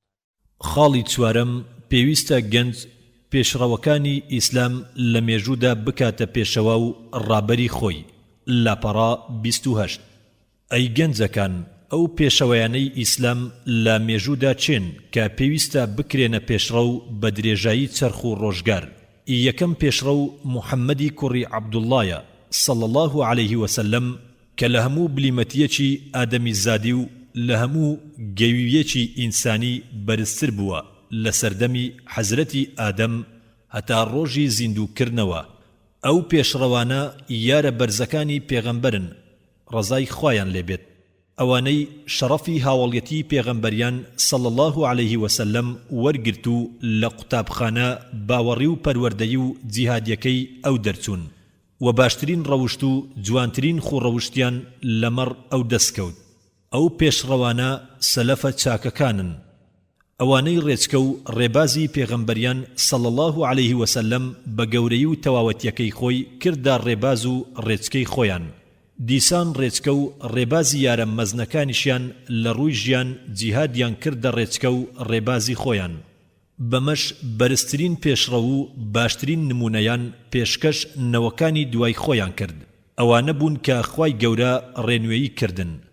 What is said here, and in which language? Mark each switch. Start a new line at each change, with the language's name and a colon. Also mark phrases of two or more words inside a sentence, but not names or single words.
Central Kurdish: خاڵی چوارەم پێویستە گەنج پێشڕەوەکانی ئیسلام لە مێژوودا بکاتە پێشەوە و ڕابەری خۆی لاپەڕا 28 ئەی گەنجەکان ئەو پێشەوەیانەی ئیسلام لە مێژوودا چێن کە پێویستە بکرێنە پێشڕە و بە درێژایی چەرخ و ڕۆژگار یەکەم پێشڕە و محەممەدی کوڕی عەبدوڵڵایە
Arabic: صلى الله عليه وسلم
Central Kurdish: کە لە هەموو بلیمەتیەکی ئادەمی زادی و لە هەموو گەویەکی ئینسانی بەرزتر بووە لە سەردەمی حەزرەتی ئادەم هەتا ڕۆژی زیندووکردنەوە ئەو پێشڕەوانە یارە بەرزەکانی پێغەمبەرن ڕەزای خوایان لێبێت ئەوانەی شەڕەفی هاوڵیەتی پێغەمبەریان
Arabic: صلى الله عليه وسلم
Central Kurdish: وەرگرت و لە قوتابخانە باوەڕی و پەروەردەیی و جیهادیەکەی ئەو دەرچوون و باشترین ڕەوشت و جوانترین خوڕەوشتیان لەمەڕ ئەو دەستکەوت ئەو پێشڕەوانە سەلەفە چاکەکانن ئەوانەی ڕێچکە و ڕێبازی پێغەمبەریان
Arabic: صلى الله عليه وسلم
Central Kurdish: بە گەورەی و تەواوەتیەکەی خۆی کردا ڕێباز و ڕێچکەی خۆیان دیسان ڕێچکە و ڕێبازی یارە مەزنەکانیشیان لە ڕووی ژیان جیهادیان کردە ڕێچکە و ڕێبازی خۆیان بەمەش بەرزترین پێشڕە و باشترین نمونەیان پێشکەش نەوەکانی دوای خۆیان کرد ئەوانە بوون کە خوای گەورە ڕێنوێیی کردن